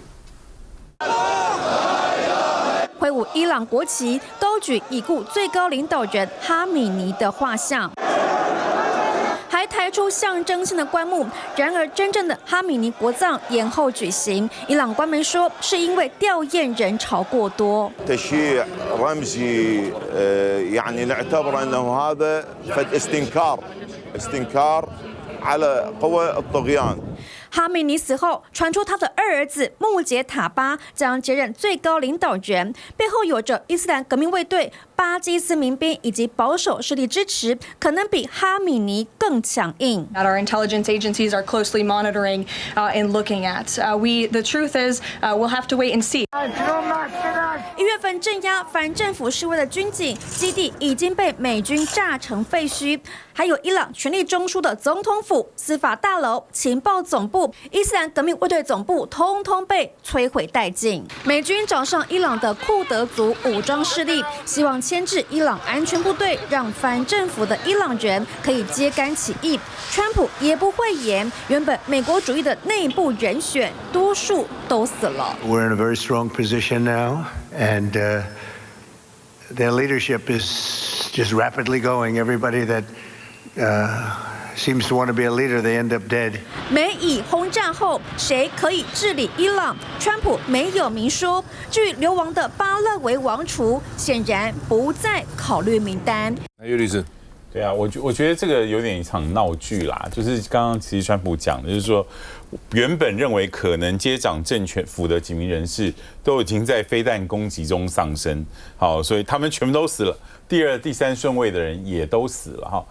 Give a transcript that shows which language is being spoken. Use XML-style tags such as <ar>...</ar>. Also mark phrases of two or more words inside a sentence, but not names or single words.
<zh>挥舞伊朗国旗，高举已故最高领导人哈米尼的画像，还抬出象征性的棺木。然而，真正的哈米尼国葬延后举行，伊朗官媒说是因为吊唁人潮过多。</zh> <ar>تشييع رمزي يعني نعتبر انه هذا فد استنكار على قوى الطغيان。</ar> <zh>哈米尼死后，传出他的二儿子穆杰塔巴将接任最高领导人，背后有着伊斯兰革命卫队、巴基斯民兵以及保守势力支持，可能比哈米尼更强硬。</zh> <en>Our intelligence agencies are closely monitoring and looking at. The truth is, we'll have to wait and see.</en> <zh>1 月份镇压反政府示威的军警基地已经被美军炸成废墟，还有伊朗权力中枢的总统府、司法大楼、情报总部、伊斯兰革命卫队总部，通通被摧毁殆尽。美军找上伊朗的库德族武装势力，希望牵制伊朗安全部队，让反政府的伊朗人可以揭竿起义。川普也不讳言，原本美国主义的内部人选，多数都死了。</zh> <en>We're in a very strong position now, and their leadership is just rapidly going. Everybody that seems to want to be a leader, they end up dead.</en> <zh>美以轰炸后，谁可以治理伊朗？川普没有明说。至于流亡的巴勒维王储，显然不在考虑名单。岳律师。对啊，我觉得这个有点一场闹剧啦，就是刚刚其实川普讲的，就是说原本认为可能接掌政权府的几名人士都已经在飞弹攻击中丧生，好，所以他们全部都死了，第二、第三顺位的人也都死了哈。</zh>